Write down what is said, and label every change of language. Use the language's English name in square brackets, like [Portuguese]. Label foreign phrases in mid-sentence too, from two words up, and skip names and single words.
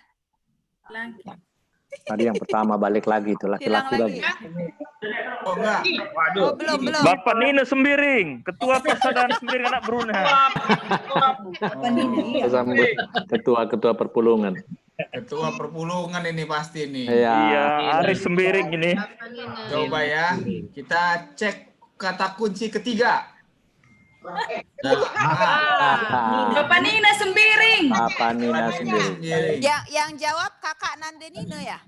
[Indonesian] Selanjutnya. Tadi yang pertama balik lagi itu laki-laki lagi. Oh enggak. Oh, belum. Bapak Nina Sembiring, Ketua Persaudaraan Sembiring Anak Brunei. Sambut ketua perpulungan. Ketua perpulungan ini pasti nih. Iya, Aris Sembiring ini. Coba ya, kita cek kata kunci ketiga. Bapak Nina Sembiring. Bapak Nina Sembiring. Yang jawab Kakak Nandenina ya?